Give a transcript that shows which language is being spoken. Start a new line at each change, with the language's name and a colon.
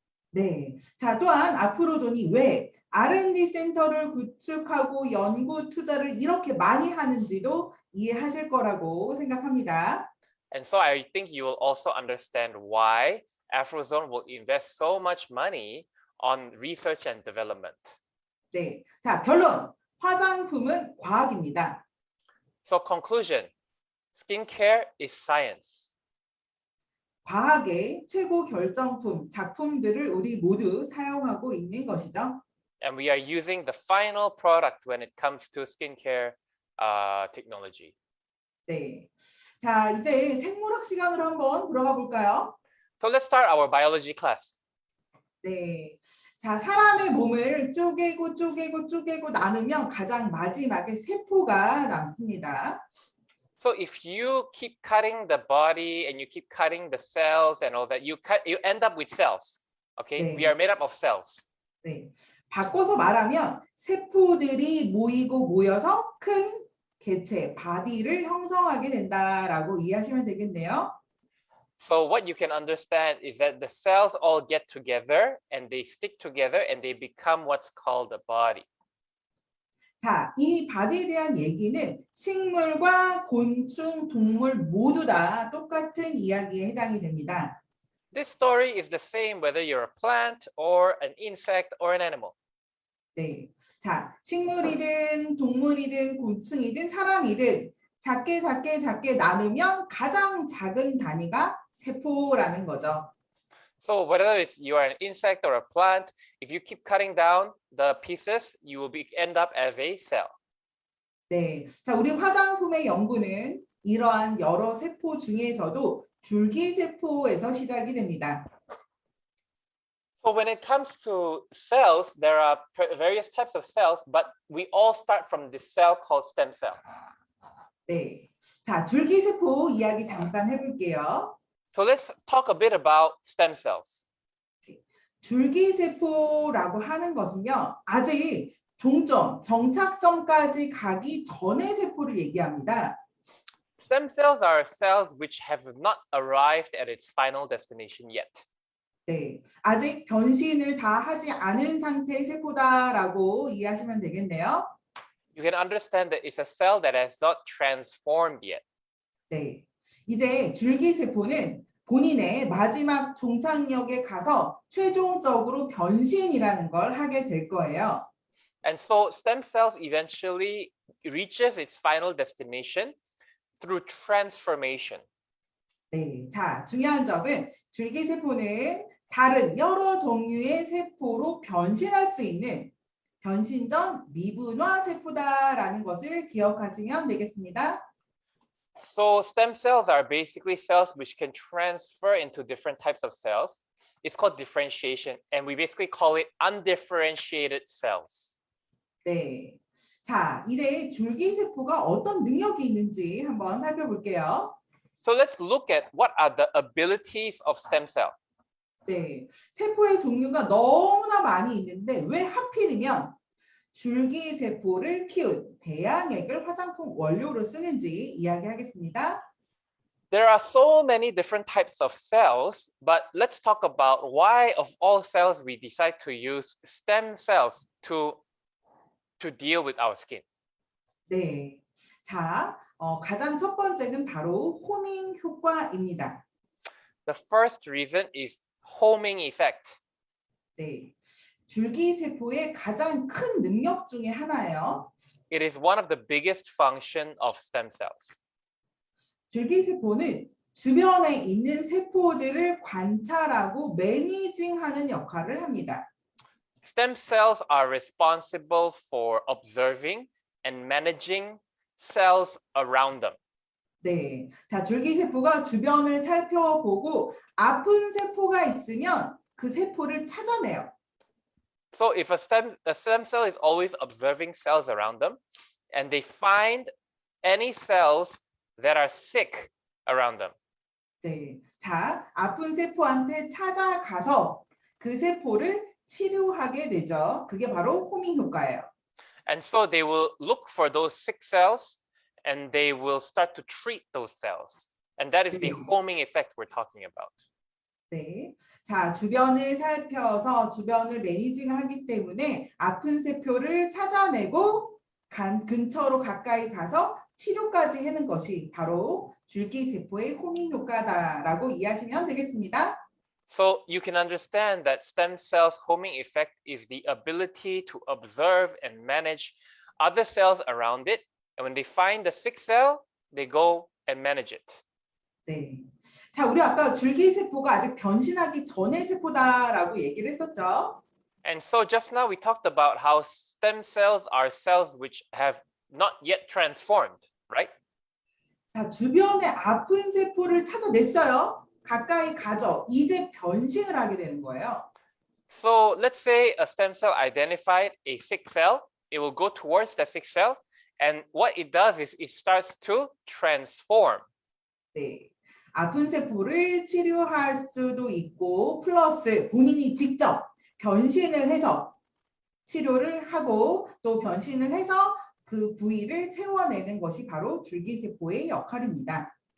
Korean: 네, 자 또한 아프로존이 왜 R&D 센터를 구축하고 연구 투자를 이렇게 많이 하는지도 이해하실 거라고 생각합니다.
English: And so I think you will also understand why Afrozone will invest so much money on research and development.
Korean: 네, 자 결론. 화장품은 과학입니다.
English: So conclusion, skincare is science.
Korean: 과학의 최고 결정품, 작품들을 우리 모두 사용하고 있는 것이죠.
English: And we are using the final product when it comes to skincare technology.
Korean: 네, 자 이제 생물학 시간으로 한번 들어가 볼까요?
English: So let's start our biology class.
Korean: 네, 자 사람의 몸을 쪼개고 나누면 가장 마지막에 세포가 남습니다.
English: So if you keep cutting the body and you keep cutting the cells and all that, you end up with cells. Okay,
Korean: 네.
English: we are made up of cells.
Korean: 네, 바꿔서 말하면 세포들이 모여서 큰 개체, 바디를 형성하게 된다라고 이해하시면 되겠네요.
English: So what you can understand is that the cells all get together and they stick together and they become what's called a body.
Korean: 자, 이 바디에 대한 얘기는 식물과 곤충, 동물 모두 다 똑같은 이야기에 해당이 됩니다.
English: This story is the same whether you're a plant or an insect or an animal.
Korean: 네, 자, 식물이든 동물이든 곤충이든 사람이든 작게 나누면 가장 작은 단위가 세포라는 거죠.
English: So whether it's you are an insect or a plant, if you keep cutting down the pieces, you will end up as a cell.
Korean: 네, 자 우리 화장품의 연구는 이러한 여러 세포 중에서도 줄기세포에서 시작이 됩니다.
English: So when it comes to cells, there are various types of cells, but we all start from this cell called stem cell.
Korean: 네, 자 줄기세포 이야기 잠깐 해볼게요.
English: So let's talk a bit about stem cells.
Korean: 줄기세포라고 하는 것은요, 아직 종점, 정착점까지 가기 전의 세포를 얘기합니다.
English: Stem cells are cells which have not arrived at its final destination yet.
Korean: 네, 아직 변신을 다 하지 않은 상태의 세포다라고 이해하시면 되겠네요.
English: You can understand that it's a cell that has not transformed yet.
Korean: 네, 이제 줄기세포는 본인의 마지막 종착역에 가서 최종적으로 변신이라는 걸 하게 될 거예요.
English: And so stem cells eventually reaches its final destination through transformation.
Korean: 네, 자 중요한 점은 줄기세포는 다른 여러 종류의 세포로 변신할 수 있는 변신 전 미분화 세포다라는 것을 기억하시면 되겠습니다.
English: So stem cells are basically cells which can transfer into different types of cells. It's called differentiation, and we basically call it undifferentiated cells.
Korean: 네, 자 이제 줄기세포가 어떤 능력이 있는지 한번 살펴볼게요.
English: So let's look at what are the abilities of stem cell.
Korean: 네, 세포의 종류가 너무나 많이 있는데 왜 하필이면 줄기세포를 키운 배양액을 화장품 원료로 쓰는지 이야기하겠습니다.
English: There are so many different types of cells, but let's talk about why of all cells we decide to use stem cells to deal with our skin.
Korean: 네. 자, 가장 첫 번째는 바로 호밍 효과입니다.
English: The first reason is homing effect.
Korean: 네. 줄기세포의 가장 큰 능력 중에 하나예요.
English: It is one of the biggest function of stem cells.
Korean: 줄기세포는 주변에 있는 세포들을 관찰하고 매니징하는 역할을 합니다.
English: Stem cells are responsible for observing and managing cells around them.
Korean: 네. 자, 줄기세포가 주변을 살펴보고 아픈 세포가 있으면 그 세포를 찾아내요.
English: So if a stem cell is always observing cells around them and they find any cells that are sick around them,
Korean: 네. 자, 아픈 세포한테 찾아가서 그 세포를 치료하게 되죠. 그게 바로 호밍 효과예요.
English: and so they will look for those sick cells and they will start to treat those cells. And that is the homing effect we're talking about.
Korean: 네. 자, 주변을 살펴서 주변을 매니징하기 때문에 아픈 세포를 찾아내고 근처로 가까이 가서 치료까지 하는 것이 바로 줄기세포의 호밍 효과다라고 이해하시면 되겠습니다.
English: So you can understand that stem cells homing effect is the ability to observe and manage other cells around it. And when they find the sick cell, they go and manage it.
Korean: 네. 자, 우리 아까 줄기세포가 아직 변신하기 전의 세포다라고 얘기를 했었죠.
English: And so just now we talked about how stem cells are cells which have not yet transformed, right?
Korean: 자, 주변에 아픈 세포를 찾아냈어요. 가까이 가죠. 이제 변신을 하게 되는 거예요.
English: So let's say a stem cell identified a sick cell. It will go towards the sick cell. And what it does is it starts to transform.
Korean: 네. 아픈 세포를 치료할 수도 있고 플러스 본인이 직접 변신을 해서 치료를 하고 또 변신을 해서 그 부위를 채워내는 것이 바로 줄기세포의 역할입니다.